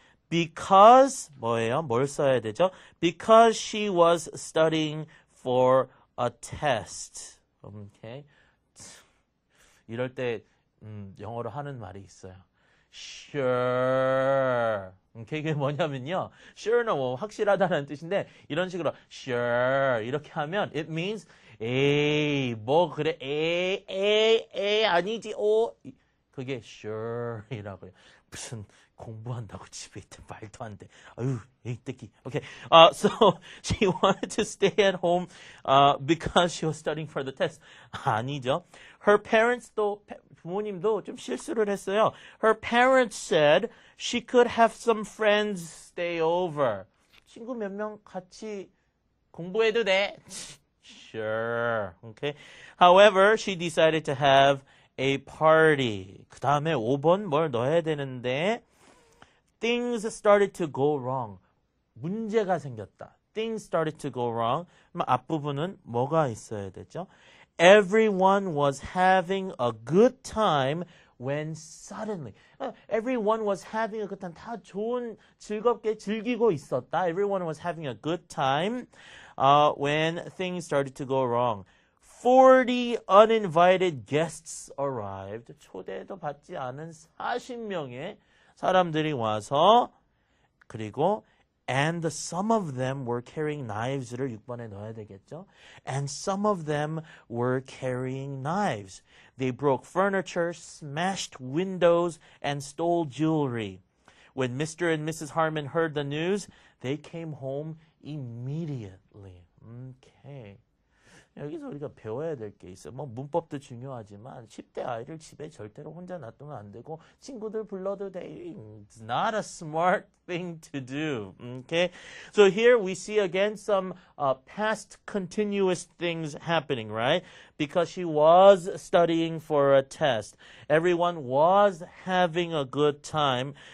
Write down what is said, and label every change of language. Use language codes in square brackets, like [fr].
[en] Because [ko] 뭐예요? 뭘 써야 되죠? [en] Because she was studying for a test. Okay. [ko] 이럴 때 영어로 하는 말이 있어요. [en] Sure. [ko] Okay, 그게 뭐냐면요. Sure는 뭐 확실하다는 뜻인데 이런 식으로 sure 이렇게 하면 [en] it means [ko] 에이 뭐 그래 에이 아니지 오 그게 sure이라고요. 무슨 공부한다고 집에 있대 말도 안 돼. 아유, 에이 떼기. Okay. [en] So she wanted to stay at home because she was studying for the test. [ko] 아니죠. [en] Her parents [ko] 도 부모님도 좀 실수를 했어요. [en] Her parents said she could have some friends stay over. [ko] 친구 몇 명 같이 공부해도 돼. [en] Sure. Okay. However, she decided to have a party. [ko] 그 다음에 5번 뭘 넣어야 되는데 [en] Things started to go wrong. [ko] 문제가 생겼다. [en] Things started to go wrong. [ko] 그럼 앞부분은 뭐가 있어야 되죠? [en] Everyone was having a good time when suddenly. Everyone was having a good time. [ko] 다 좋은, 즐겁게 즐기고 있었다. [en] Everyone was having a good time when things started to go wrong. 40 uninvited guests arrived. [ko] 초대도 받지 않은 40명의 사람들이 와서 그리고 [en] and some of them were carrying knives [ko] 를 6번에 넣어야 되겠죠. [en] And some of them were carrying knives. They broke furniture, smashed windows, and stole jewelry. When Mr. and Mrs. Harmon heard the news, they came home immediately. Okay. [ko] 여기서 우리가 배워야 될 게 있어요. 뭐 문법도 중요하지만 10대 아이를 집에 절대로 혼자 놔두면 안 되고 친구들 불러도 돼. [en] It's not a smart thing to do. Okay? So here we see again some past continuous things happening, right? Because she was studying for a test. Everyone was having a good time.